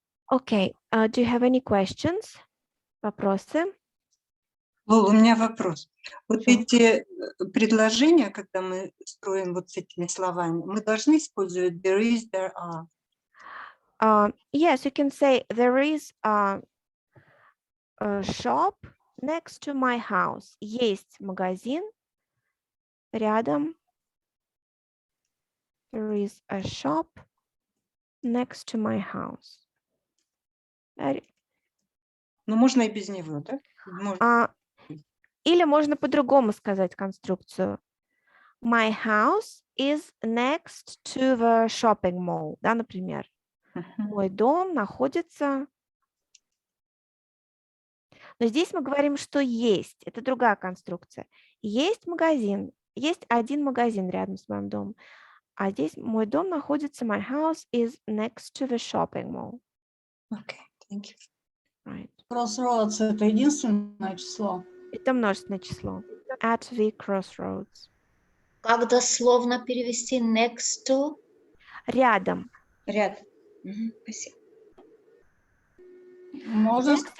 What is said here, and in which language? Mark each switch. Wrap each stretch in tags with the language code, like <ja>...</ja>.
<en>Okay, do you have any questions?</en> <ru>Вопросы? Лол, у меня вопрос. Вот эти предложения, когда мы строим вот с этими словами, мы должны использовать</ru> <en>there is, there are? Yes, you can say there is a shop next to my house.</en> <ru>Есть магазин рядом.</ru> <en>There is a shop next to my house.</en> <ru>Ну, можно и без него, да? Можно. Или можно по-другому сказать конструкцию.</ru> <en>My house is next to the shopping mall.</en> <ru>Да, например. Мой дом находится... Но здесь мы говорим, что есть. Это другая конструкция. Есть магазин. Есть один магазин рядом с моим домом. А здесь мой дом находится...</ru> <en>My house is next to the shopping mall. Okay, thank you. Right.</en> <ru>Crossroads — это единственное число. Это множественное число.</ru> <en>At the crossroads.</en> <ru>Как дословно перевести next to? Рядом. Рядом. Спасибо. Можно</ru>